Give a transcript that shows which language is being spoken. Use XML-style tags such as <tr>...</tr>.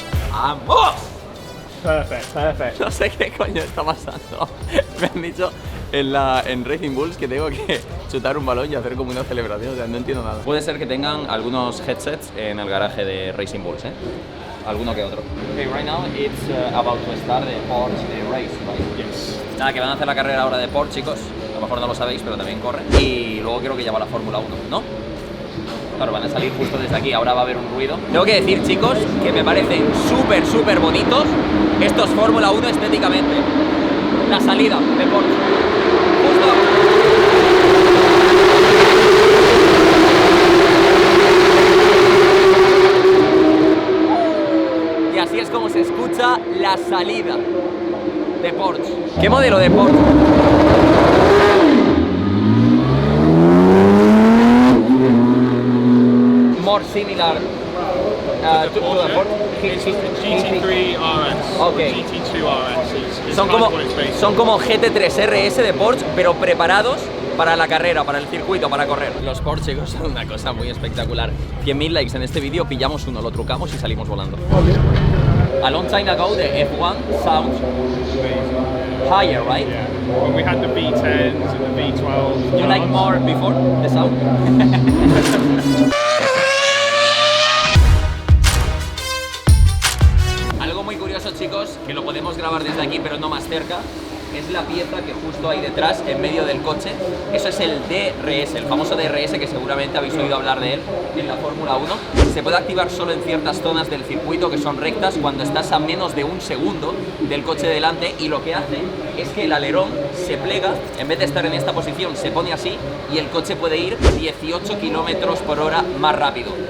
<es>¡Vamos!</es> <en>Perfect.</en> <es>Perfecto. No sé qué coño está pasando. Me han dicho en Racing Bulls que tengo que chutar un balón y hacer como una celebración. O sea, no entiendo nada. Puede ser que tengan algunos headsets en el garaje de Racing Bulls, ¿eh? Alguno que otro.</es> <en>Okay, right now it's about to start the Porsche race, right? Yes.</en> <es>Nada, que van a hacer la carrera ahora de Porsche, chicos. A lo mejor no lo sabéis, pero también corren. Y luego creo que ya va la Fórmula 1, ¿no? Claro, van a salir justo desde aquí, ahora va a haber un ruido. Tengo que decir, chicos, que me parecen súper bonitos estos Fórmula 1 estéticamente. La salida de Porsche. Justo. Y así es como se escucha la salida de Porsche. ¿Qué modelo de Porsche?</es> <en>More similar to the Porsche. GT3 RS. Okay. GT2 RS.</en> <es>Son como GT3 RS de Porsche, pero preparados para la carrera, para el circuito, para correr. Los Porsche, chicos, son una cosa muy espectacular. 100.000 likes en este vídeo, pillamos uno, lo trucamos y salimos volando.</es> <en>A long time ago, the F1 sounds higher, right? Yeah. When we had the V10s and the V12s. You like more before the sound?</en> <es>Algo muy curioso, chicos, que lo podemos grabar desde aquí, pero no más cerca, es la pieza que justo hay detrás, en medio del coche. Eso es el DRS, el famoso DRS que seguramente habéis oído hablar de él en la Fórmula 1. Se puede activar solo en ciertas zonas del circuito que son rectas cuando estás a menos de un segundo del coche delante, y lo que hace es que el alerón se plega, en vez de estar en esta posición se pone así y el coche puede ir 18 km/h más rápido.</es>